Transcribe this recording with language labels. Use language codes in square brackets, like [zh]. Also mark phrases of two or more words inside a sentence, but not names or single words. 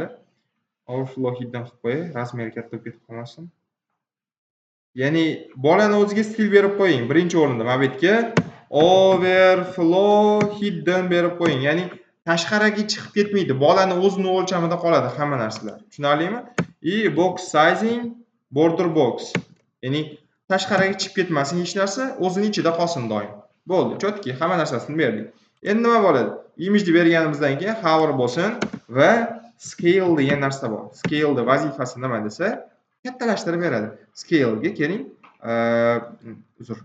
[en] Overflow hiddan [uz] qilib qo'yay, razmeri katta bo'lib ketib qolmasin. Ya'ni bolani o'ziga stil berib qo'ying. Birinchi o'rinda mana bu yerga [en] overflow hiddan [uz] berib qo'ying. Ya'ni tashqariga chiqib ketmaydi. Bolani o'zini o'lchamida qoladi hamma narsalar. Tushunarlimi? [en] Box sizing, border box. [uz] Ya'ni tashqariga chiqib ketmasin hech narsa, o'zining ichida qolsin doim. Bo'ldi, chotki, hamma narsasini berdik. Endi nima bo'ladi? Imageni berganimizdan keyin hover bo'lsin va scale degan narsa bor. Scale da vazifasi nima desa, kattalashtirib beradi. Scale ga keling. Uzr.